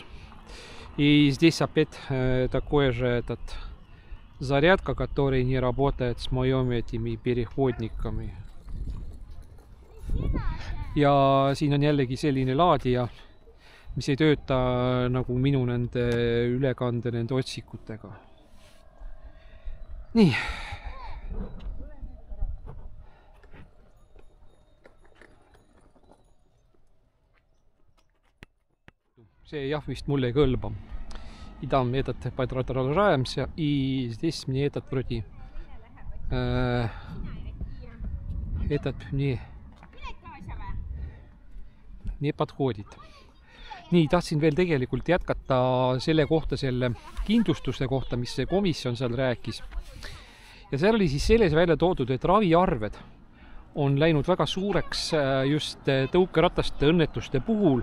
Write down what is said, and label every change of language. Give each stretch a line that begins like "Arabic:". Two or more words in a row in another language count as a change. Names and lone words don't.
Russian: И здесь опять такое же этот зарядка, который не работает с моими этими переходниками.
Estonian: Ja siin on jällegi selline laadija, mis ei tööta nagu minu nende ülekande nende otsikutega. Nii. See jah vist mulle ei kõlba.
Russian: И там этот продолжаемся. И здесь мне этот вроде этот мне не подходит.
Estonian: Nii, tahtsin veel tegelikult jätkata selle kohta, selle kindlustuste kohta, mis see komisjon seal rääkis. Ja seal oli siis selles välja toodud, et raviarved on läinud väga suureks just tõukerattaste õnnetuste puhul.